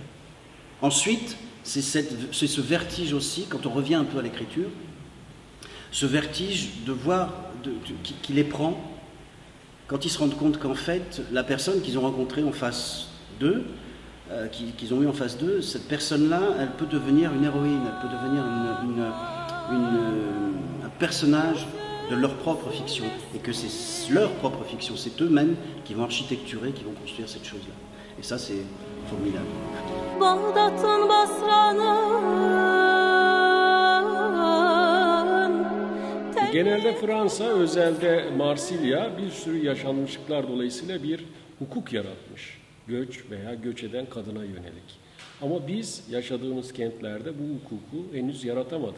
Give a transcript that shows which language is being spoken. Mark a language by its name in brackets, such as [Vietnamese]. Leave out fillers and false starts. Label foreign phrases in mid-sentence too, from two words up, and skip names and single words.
[French] Ensuite, c'est ce vertige aussi, quand on revient un peu à l'écriture, ce vertige de voir, qui les prend, quand ils se rendent compte qu'en fait, la personne qu'ils ont rencontrée en face d'eux, qu'ils ont eu en face d'eux, cette personne-là, elle peut devenir une héroïne, elle peut devenir un personnage de leur propre fiction, et que c'est leur propre fiction, c'est eux-mêmes qui vont architecturer, qui vont construire cette chose-là. Et ça, c'est formidable. [Turkish] Genelde Fransa, özelde Marsilya bir sürü yaşanmışlıklar dolayısıyla bir hukuk yaratmış. Göç veya göç eden kadına yönelik. Ama biz yaşadığımız kentlerde bu hukuku henüz yaratamadık.